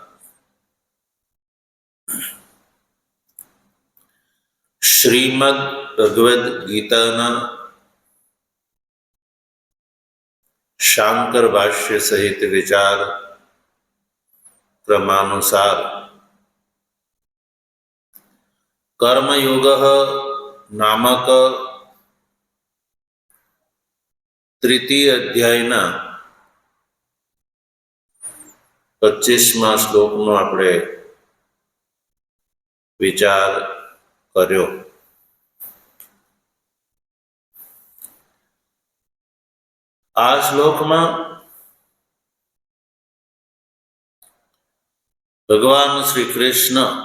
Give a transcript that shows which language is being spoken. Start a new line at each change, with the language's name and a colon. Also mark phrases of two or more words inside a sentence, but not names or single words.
Gujarati: શ્રીમદ્ ભગવદ ગીતાના શાંકર ભાષ્ય સહિત વિચાર ક્રમાનુસાર કર્મયોગઃ નામક તૃતીય અધ્યાયના 25મા શ્લોકનો આપણે વિચાર કર્યો। આ શ્લોકમાં ભગવાન શ્રી કૃષ્ણ